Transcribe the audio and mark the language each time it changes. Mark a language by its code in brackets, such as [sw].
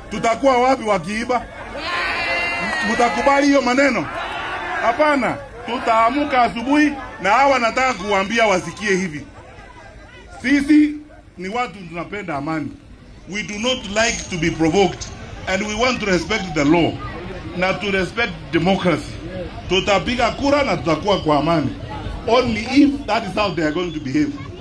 [sw] Tutakuwa wapi wakiiba? Mtakubali hiyo maneno? Hapana. Tutaamuka asubuhi na hawa nataka kuambia wasikie hivi. Sisi ni watu tunapenda amani. [en] We do not like to be provoked, and we want to respect the law na to respect democracy. [sw] Tutapiga kura na tutakuwa kwa amani. [en] Only if that is how they are going to behave.